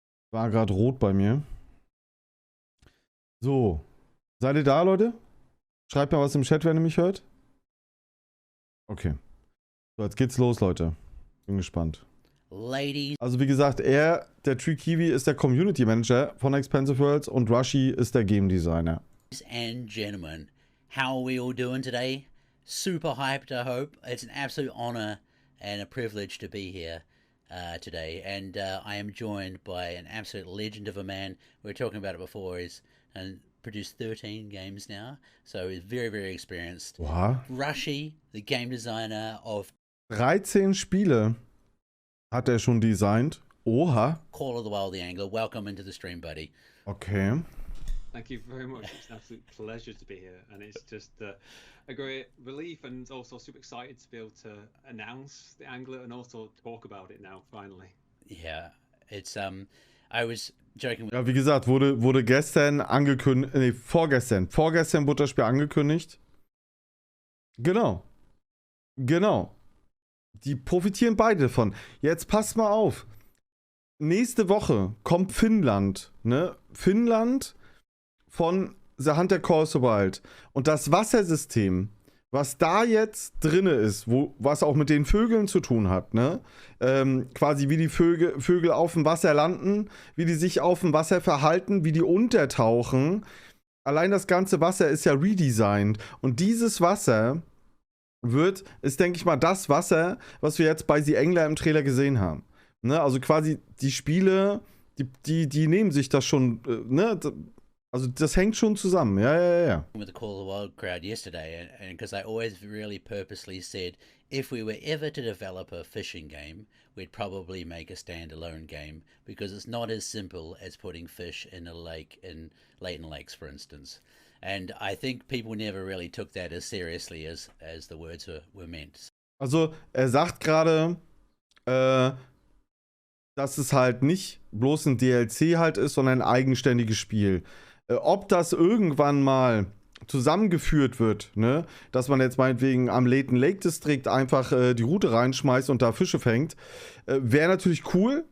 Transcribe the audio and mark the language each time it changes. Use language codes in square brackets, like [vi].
[de] War gerade rot bei mir. So. Seid ihr da, Leute? Schreibt mal was im Chat, wenn ihr mich hört. Okay. So, jetzt geht's los, Leute. Bin gespannt. [en] Ladies. [de] Also wie gesagt, der Tree Kiwi, ist der Community Manager von Expensive Worlds und Rushy ist der Game Designer. [en] And gentlemen, how are we all doing today? Super hyped, I hope. It's an absolute honor and a privilege to be here today. And I am joined by an absolute legend of a man. We were talking about it before. He's produced 13 games now. So he's very, very experienced. [de] Oha. [en] Rushy, the game designer of [de] 13 Spiele hat er schon designt. Oha. [en] Call of the Wild the Angler. Welcome into the stream, buddy. Okay. Thank you very much. It's an absolute pleasure to be here, and it's just a great relief and also super excited to be able to announce the Angler and also talk about it now, finally. Yeah, it's I was joking with [de] Ja, wie gesagt, wurde gestern angekündigt, nee, vorgestern wurde das Spiel angekündigt. Genau. Die profitieren beide davon. Jetzt passt mal auf. Nächste Woche kommt Finnland, ne? Finnland von theHunter. Und das Wassersystem, was da jetzt drinne ist, was auch mit den Vögeln zu tun hat, ne? Quasi wie die Vögel auf dem Wasser landen, wie die sich auf dem Wasser verhalten, wie die untertauchen. Allein das ganze Wasser ist ja redesigned. Und dieses Wasser ist, denke ich mal, das Wasser, was wir jetzt bei The Angler im Trailer gesehen haben. Ne? Also quasi die Spiele, die nehmen sich das schon, ne? Also das hängt schon zusammen, ja. [en] with the Call of the Wild crowd yesterday, and because I always really purposely said if we were ever to develop a fishing game, we'd probably make a standalone game because it's not as simple as putting fish in a lake in Leighton Lakes, for instance. And I think people never really took that as seriously as the words were meant. [de] Also er sagt gerade, dass es halt nicht bloß ein DLC halt ist, sondern ein eigenständiges Spiel. Ob das irgendwann mal zusammengeführt wird, ne, dass man jetzt meinetwegen am Leighton Lake District einfach die Route reinschmeißt und da Fische fängt, wäre natürlich cool.